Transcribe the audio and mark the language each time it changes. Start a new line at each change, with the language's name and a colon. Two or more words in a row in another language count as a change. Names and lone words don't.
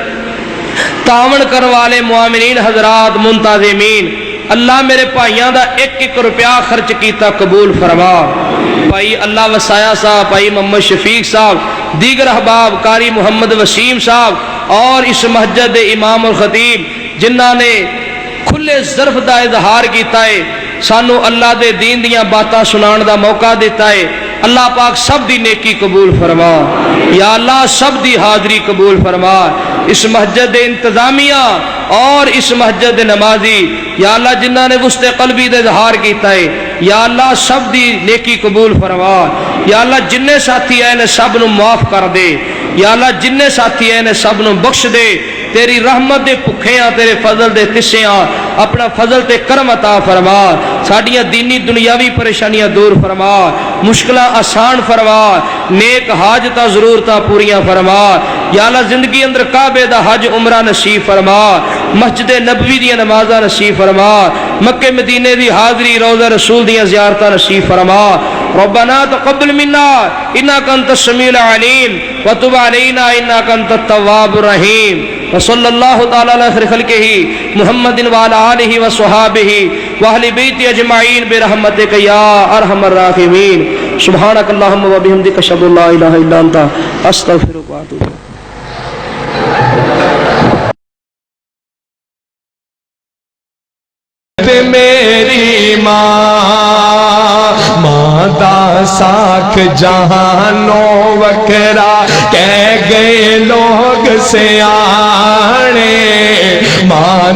Punjabi: تعاون کرنے والے معاملین حضرات منتظمین اللہ میرے بھائیاں دا 1-1 روپیہ خرچ کیتا قبول فرما بھائی اللہ وسایا صاحب بھائی محمد شفیق صاحب دیگر احباب قاری محمد وسیم صاحب اور اس مسجد امام اور خطیب جنہاں نے کھلے ظرف دا اظہار کیتا ہے، سانو اللہ دے دین دیاں باتاں سنان دا موقع دیتا ہے۔ اللہ پاک سب دی نیکی قبول فرما، یا اللہ سب دی حاضری قبول فرما، اس مسجد انتظامیہ اور اس مسجد نمازی یا اللہ جنہاں نے وسط قلبی دے اظہار کیتا ہے، یا اللہ سب دی نیکی قبول فرما، یا اللہ جننے ساتھی آئے نے سب نو معاف کر دے، یا اللہ جننے ساتھی آئے نے سب نو بخش دے، تیری رحمت دے پکھیاں تیرے فضل دے تسیاں اپنا فضل تے کرم عطا فرما، ساڈیاں دینی دنیاوی پریشانیاں دور فرما، مشکلاں آسان فرما، نیک حاجتاں ضرورتاں پوریاں فرما، یا اللہ زندگی اندر کعبے دا حج عمرہ نصیب فرما، مسجد نبوی دی نمازاں نصیب فرما، مکہ مدینے دی حاضری روضہ رسول دی زیارتاں نصیب فرما۔
Arabic: ربنا تقبل منا انک انت السمیع العلیم وتب علینا انک انت التواب الرحیم، وصلی اللہ تعالی علی خیر خلقہ محمد وعلی آلہ وصحابہ واہل بیت اجمعین برحمتک یا ارحم الراحمین۔ سبحانک اللہم وبحمدک اشہد ان لا الہ الا انت استغفرک واتوب الیک۔
Punjabi: میری ماں دا ساکھ جہانوں وکھرا کہہ گئے لوگ سیانے، ماں